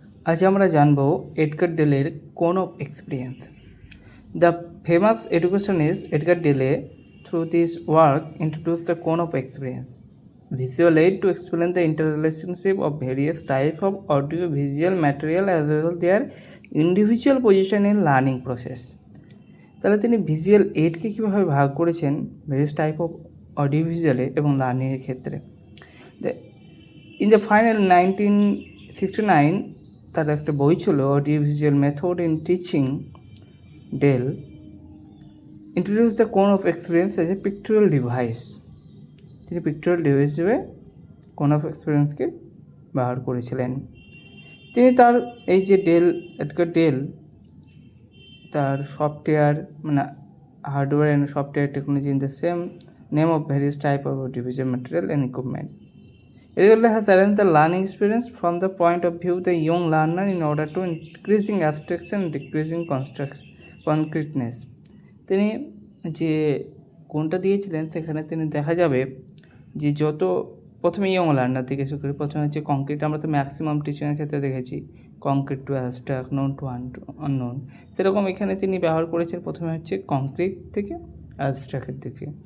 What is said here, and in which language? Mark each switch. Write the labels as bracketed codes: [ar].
[bn] আজ আমরা জানব এডগার ডেলের কোন of experience. [en] The famous educationist Edgar Dale, through this work, introduced the cone of experience, visual aid to explain the interrelationship of various types of audio-visual material as well as their individual position in learning process. [bn] তাহলে তিনি visual এইডকে কীভাবে ভাগ করেছেন various type of audio ভিজুয়ালে এবং লার্নিংয়ের ক্ষেত্রে। [en] in the final 1969 [bn] তার একটা বই ছিল [en] Audio visual method in teaching. Dale introduced the cone of experience as a pictorial device. [bn] তিনি পিকটোরিয়াল ডিভাইস হিসেবে কোন অফ এক্সপিরিয়েন্সকে ব্যবহার করেছিলেন। তিনি তার এই যে এডগার ডেল তার [en] Software মানে hardware and software technology in the same name of various type of audiovisual material and equipment. Edgar has arranged the learning experience from the point of view of the young learner in order to increasing abstraction and decreasing concreteness. [bn] তিনি যে কোনটা দিয়েছিলেন সেখানে তিনি দেখা যাবে যে যত প্রথমে ইয়ং লার্নার থেকে শুরু করি, প্রথমে হচ্ছে কংক্রিট। আমরা তো ম্যাক্সিমাম টিচিংয়ের ক্ষেত্রে দেখেছি concrete two abstract, known to unknown. সেরকম এখানে তিনি ব্যবহার করেছেন প্রথমে হচ্ছে কংক্রিট থেকে অ্যাবস্ট্রাক্টের দিকে।